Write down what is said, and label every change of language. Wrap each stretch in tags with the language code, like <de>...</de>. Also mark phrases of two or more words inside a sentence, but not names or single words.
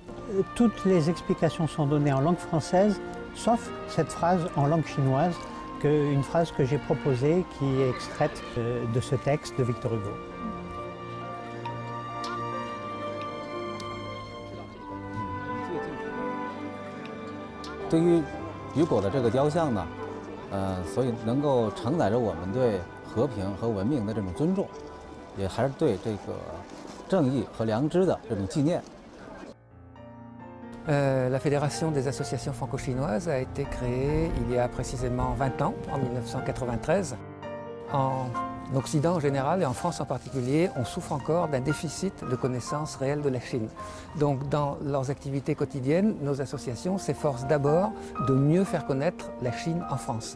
<fr>Toutes les explications sont données en langue française, sauf cette phrase en langue chinoise, une phrase que j'ai proposée, qui est extraite de ce texte de Victor Hugo.</fr> <zh>Hugo 的这个雕像呢，所以能够承载着我们对和平和文明的这种尊重，也还是对这个正义和良知的这种纪念。</zh> <fr>La Fédération des associations franco-chinoises a été créée il y a précisément 20 ans, en 1993. En Occident en général et en France en particulier, on souffre encore d'un déficit de connaissances réelles de la Chine. Donc dans leurs activités quotidiennes, nos associations s'efforcent d'abord de mieux faire connaître la Chine en France.</fr>